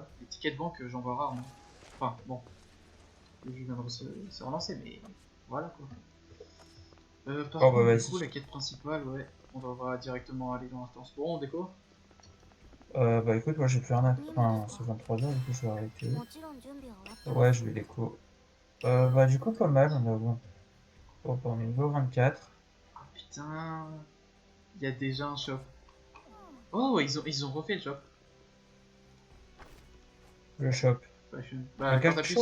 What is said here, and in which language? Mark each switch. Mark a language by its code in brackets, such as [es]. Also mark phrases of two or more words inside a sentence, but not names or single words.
[fr] Les tickets de banque, j'en vois rarement. Enfin, bon, le jeu vient de se relancer, mais voilà quoi. Par Oh, bah, contre, du coup, vas-y. la quête principale, ouais, on devra directement aller dans l'instance. Bon, on déco. Bah, écoute, moi, je vais faire un. Enfin, c'est 23h, du coup, je vais arrêter. [ja] もちろん準備は終わってます [fr] Ouais, je vais déco. Bah, du coup, pas mal. On a bon. Oh, on est niveau 24. Ah putain, il y a déjà un shop. Oh, ils ont refait le shop. Le shop. Fashion. Le Bah, quand cash t'appuies